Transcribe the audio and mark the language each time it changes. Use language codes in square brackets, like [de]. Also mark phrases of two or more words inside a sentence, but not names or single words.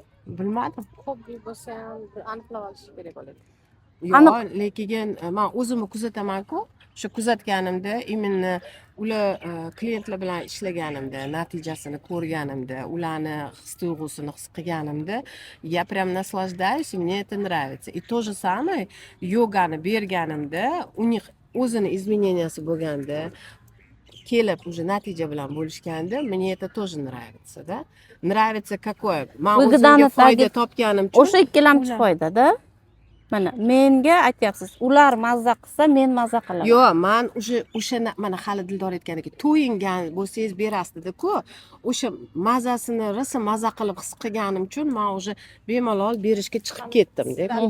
[uz] bilmadim. Hobbi bo'lsa ham aniqlab olish kerak bo'ladi. Yo'q, lekin man o'zimni kuzataman-ku. Shu kuzatganimda именно ular klientlar bilan ishlaganimda, natijasini ko'rganimda, ularni his tuyg'usini his qilganimda, [ru] я прям наслаждаюсь, и мне это нравится. И то же самое [uz] yogani berganimda, [ru] у них [uz] o'zini измененияsi bo'lganda, kelib уже natija bilan bo'lishganda, [ru] мне это тоже нравится, да? Nравится какое? [uz] Man o'zimga foyda topganim uchun O'sha ikkilamchi foydada. Mana menga aytyapsiz, ular mazza qilsa, men mazza qilaman. Yo'q, man o'sha mana hali Dildor aytgandek, to'yingan bo'lsangiz berasdi-ku, o'sha mazasini rosa maza qilib his qilganim uchun men уже bemalol berishga chiqib ketdim-da.